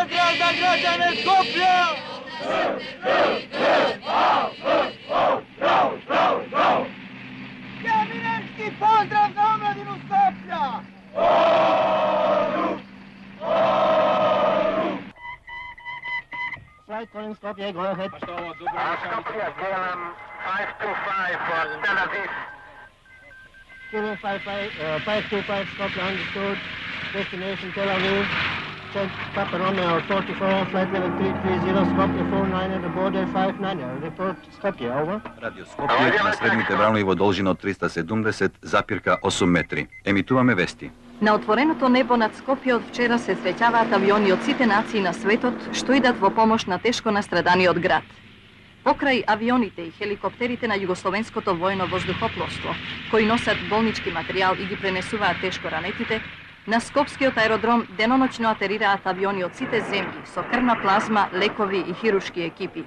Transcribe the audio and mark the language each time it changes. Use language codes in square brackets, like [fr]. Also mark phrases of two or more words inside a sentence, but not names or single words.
[sr] Skopje! Pozdrav za omladinu Skoplja! [en] Flight calling Skopje, go ahead. Skopje, KLM 525 for Tel Aviv. KLM 525 Skopje understood. Destination Tel Aviv. Check Papa Romeo 44, flight level 330, Skopje 49 at the border 59. Report Skopje, over. [mk] Radio Skopje на средните вранови во должина од 370, запирка 8 метри. Емитуваме вести. На отвореното небо над Скопје од вчера се среќаваат авиони од сите нации на светот што идат во помош на тешко настраданиот град. Покрај авионите и хеликоптерите на Југословенското војно воздухопловство, кои носат болнички материјал и ги пренесуваат тешко ранетите, на Скопскиот аеродром деноноќно атерираат авиони од сите земји со крвна плазма, лекови и хирушки екипи.